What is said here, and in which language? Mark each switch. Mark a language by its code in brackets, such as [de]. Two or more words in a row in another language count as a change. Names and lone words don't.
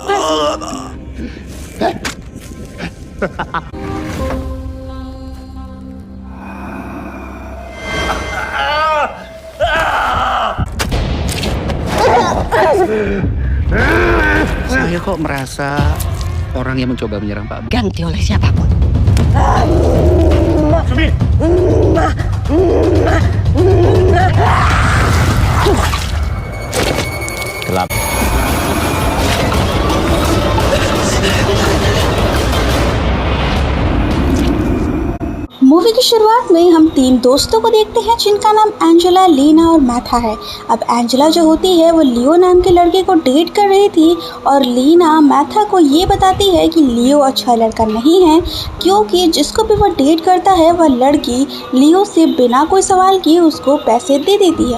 [id] Saya kok merasa orang yang mencoba menyerang Pak ganti oleh siapapun. Sumi! gelap. [hi] मूवी की शुरुआत में हम 3 दोस्तों को देखते हैं जिनका नाम एंजेला, लीना और मैथा है। अब एंजेला जो होती है वो लियो नाम के लड़के को डेट कर रही थी और लीना मैथा को ये बताती है कि लियो अच्छा लड़का नहीं है, क्योंकि जिसको भी वो डेट करता है वह लड़की लियो से बिना कोई सवाल किए उसको पैसे दे देती है।